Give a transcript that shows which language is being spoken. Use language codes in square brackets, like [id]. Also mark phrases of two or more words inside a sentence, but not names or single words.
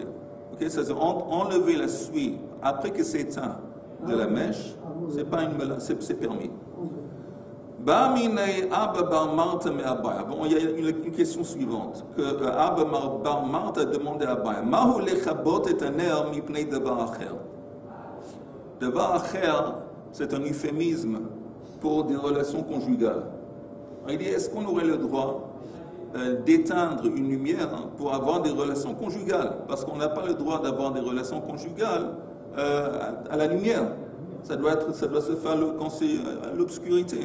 [fr] Ok, ça c'est enlever la suie après que c'est éteint de la mèche, c'est permis. Bon, il y a une question suivante que Abba Bar Martha a demandé à Abaye. [he] מהו לכבות את הנר מפני דבר אחר. דבר אחר, [fr] c'est un euphémisme pour des relations conjugales. Il dit, est-ce qu'on aurait le droit d'éteindre une lumière pour avoir des relations conjugales? Parce qu'on n'a pas le droit d'avoir des relations conjugales à la lumière. Ça doit se faire quand c'est à l'obscurité.